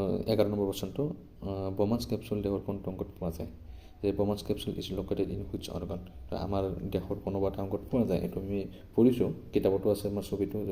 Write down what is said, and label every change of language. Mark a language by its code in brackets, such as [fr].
[as] 11 number কোৱেশ্যনটো বমান্স capsule দেহৰ কোনটো অংগত পোৱা যায়? [en] যে Bowman's capsule is located in which organ? [as] আমাৰ দেহৰ কোনোবা এটা অংগত পোৱা যায়, এইটো আমি পঢ়িছোঁ, কিতাপতো আছে আমাৰ ছবিটো।